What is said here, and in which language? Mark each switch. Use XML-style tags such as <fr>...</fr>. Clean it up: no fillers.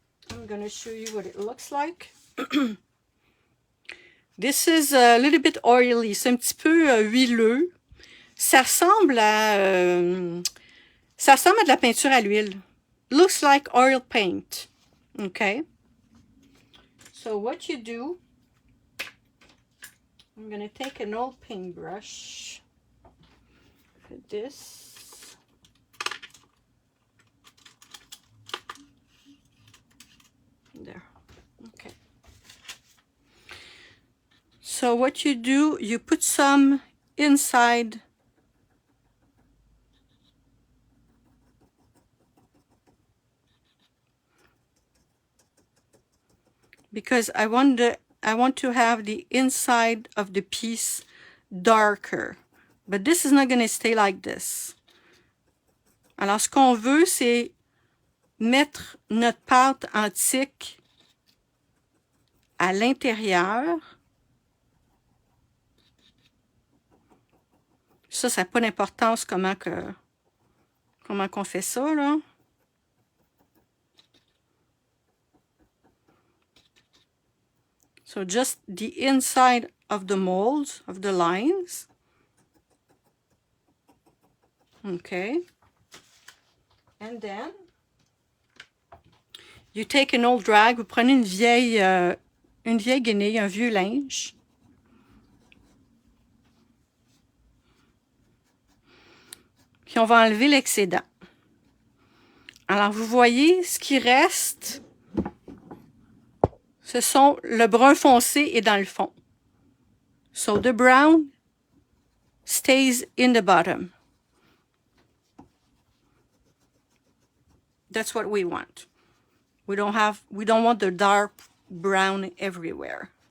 <en>I'm going to show you what it looks like. This is a little bit oily.</en> <fr>C'est un petit peu huileux. Ça ressemble à de la peinture à l'huile.</fr> <en>Looks like oil paint. Okay. So what you do, I'm going to take an old paintbrush. Put this. There. Okay. So what you do, you put some inside because I want to have the inside of the piece darker. But this is not going to stay like this.</en> <fr>Alors, ce qu'on veut, c'est mettre notre pâte antique à l'intérieur. Ça n'a pas d'importance comment qu'on fait ça, là.</fr> <en>So just the inside of the molds, of the lines. Okay. And then, you take an old rag,</en> <fr>vous prenez une vieille guenille, un vieux linge. Puis on va enlever l'excédent. Alors, vous voyez, ce qui reste, ce sont le brun foncé et dans le fond.</fr> <en>So the brown stays in the bottom. That's what we want. We don't want the dark brown everywhere.</en>